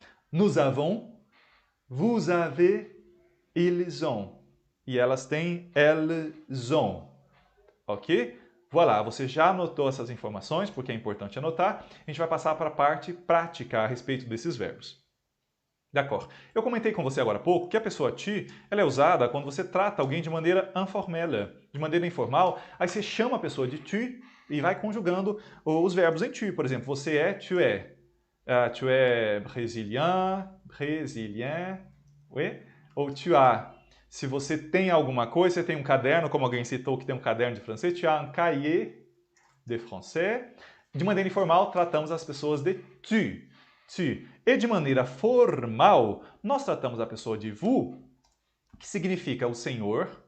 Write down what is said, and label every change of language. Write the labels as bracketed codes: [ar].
[fr] Nous avons, vous avez, ils ont. [pt] E elas têm, [fr] elles ont. [pt] Ok? Voilà, você já anotou essas informações, porque é importante anotar. A gente vai passar para a parte prática a respeito desses verbos. D'accord. Eu comentei com você agora há pouco que a pessoa tu, ela é usada quando você trata alguém de maneira informelle, de maneira informal, aí você chama a pessoa de tu e vai conjugando os verbos em tu. Por exemplo, você é, tu é. [fr] Tu é brésilien, brésilien, oui? Ou tu as. [pt] Se você tem alguma coisa, você tem um caderno, como alguém citou que tem um caderno de francês, [fr] tu as un cahier de français. [pt] De maneira informal, tratamos as pessoas de tu. Tu. E de maneira formal, nós tratamos a pessoa de vous, que significa o senhor.